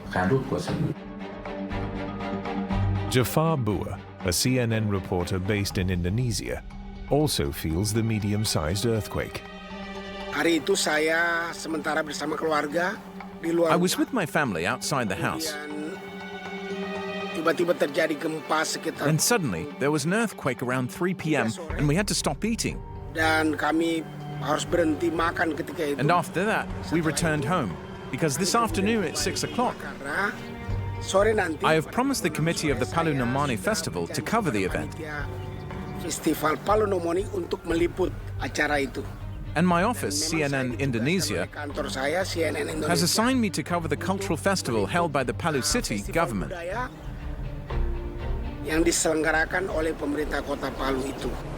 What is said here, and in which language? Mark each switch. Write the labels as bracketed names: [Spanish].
[English] Jafar Bua, a CNN reporter based in Indonesia, also feels the medium-sized earthquake. [Indonesian] Hari itu saya sementara bersama keluarga di luar. [English] I was with my family outside the house. [Indonesian] Tiba-tiba terjadi gempa sekitar. [English] And suddenly there was an earthquake around 3 p.m. and we had to stop eating. [Indonesian] Dan kami harus berhenti makan ketika itu. [English] And after that, we returned home because this afternoon at 6 o'clock, I have promised the committee of the Palu Nomani Festival to cover the event. [Indonesian] Festival Palu Nomani untuk meliput acara itu. [English] And my office, CNN Indonesia, has assigned me to cover the cultural festival held by the Palu City government. [Indonesian] Yang diselenggarakan oleh pemerintah kota Palu itu.